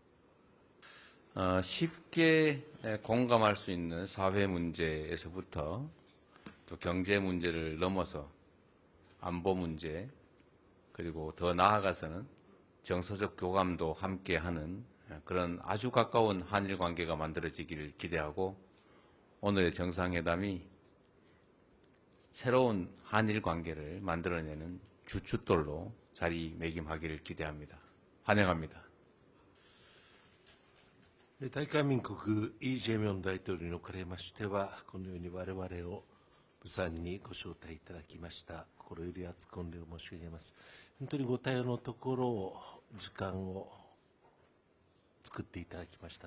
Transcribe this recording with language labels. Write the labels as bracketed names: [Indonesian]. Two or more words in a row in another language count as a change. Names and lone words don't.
[Korean] 쉽게 공감할 수 있는 사회 문제에서부터 또 경제 문제를 넘어서 안보 문제 그리고 더 나아가서는 정서적 교감도 함께하는 그런 아주 가까운 한일 관계가 만들어지기를 기대하고 오늘의 정상회담이 새로운 한일 관계를 만들어내는 주춧돌로 자리매김하기를 기대합니다. 환영합니다. [Japanese] 大韓民国イ・ジェミョン大統領におかれましては、このように我々を釜山にご招待いただきました。心より厚く御礼を申し上げます。本当にご対応のところを、時間を作っていただきました。